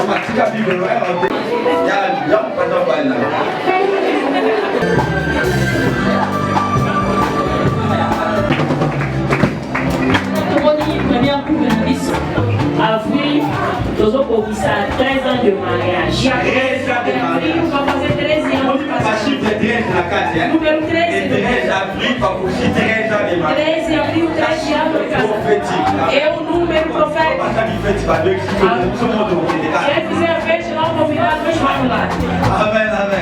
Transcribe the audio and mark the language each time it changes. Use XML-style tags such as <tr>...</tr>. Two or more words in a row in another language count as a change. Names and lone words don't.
<pt>Avril, nós vamos conquistar 13</pt> <fr>ans de mariage.</fr> <pt>Avril vai fazer 13 anos de casamento. Número 13. 13 avril, 13 anos de casamento. É o número profético. Quem fizer a festa, não convidado, mas vamos lá. Amém, amém.</pt>